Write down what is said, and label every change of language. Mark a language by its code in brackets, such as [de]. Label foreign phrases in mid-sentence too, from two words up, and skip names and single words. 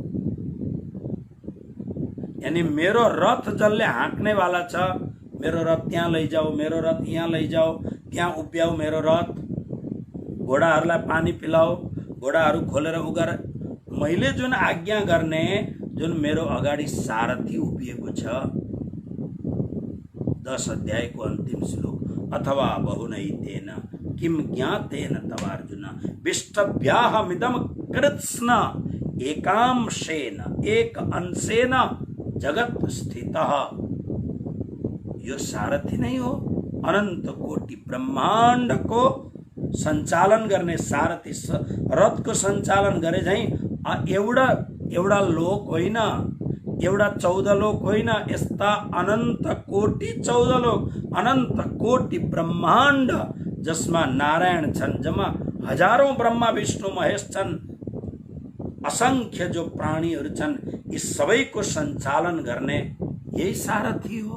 [ne] यानी मेरो रथ जसले हाँक्ने वाला छ, मेरो रथ त्यहाँ लैजाऊ, मेरो रथ यहाँ लैजाऊ, त्यहाँ उभ्याऊ मेरो रथ, घोडाहरूलाई पानी पिलाऊ, घोडाहरू खोलेर उगार, मैले जुन आज्ञा गर्ने जुन मेरो अगाडि सारथी उभिएको छ। [sa] 10 [ne] अध्यायको अन्तिम श्लोक, [sa] अथवा बहुनैतेन किम ज्ञातेन तवार्जुन विष्टभ्याहमिदं कृत्स्न एकांशेन एक अंशेन जगत स्थितः। [ne] यो सारथी नै हो, अनन्त कोटि ब्रह्माण्ड को सञ्चालन गर्ने सारथी, रथको सञ्चालन गरे झैं एउटा लोक होइन, एउटा 14 लोक होइन, यस्ता अनन्त कोटि 14 लोक, अनन्त कोटि ब्रह्माण्ड जसमा नारायण छन्, जम्मा हजारौं ब्रह्मा विष्णु महेश छन्, असंख्य जो प्राणीहरू छन्, यी सबैको सञ्चालन गर्ने यही सारथी हो।